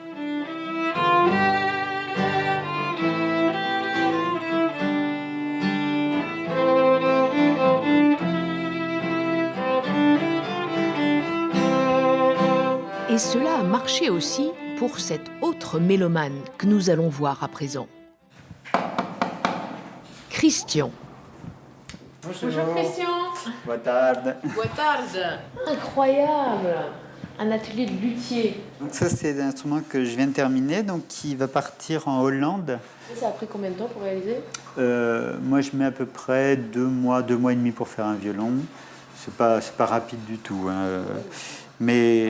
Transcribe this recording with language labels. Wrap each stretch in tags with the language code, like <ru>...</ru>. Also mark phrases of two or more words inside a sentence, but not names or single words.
<fr>Et cela a marché aussi pour cet autre mélomane que nous allons voir à présent. Christian. Bonjour Christian.</fr> <pt>Boa tarde. Boa tarde.</pt> <fr>Incroyable. Un atelier de luthier. Donc ça, c'est l'instrument que je viens de terminer, donc qui va partir en Hollande. Ça a pris combien de temps pour réaliser? Moi, je mets à peu près 2 mois et demi pour faire un violon. C'est pas rapide du tout. Hein. Mais</fr>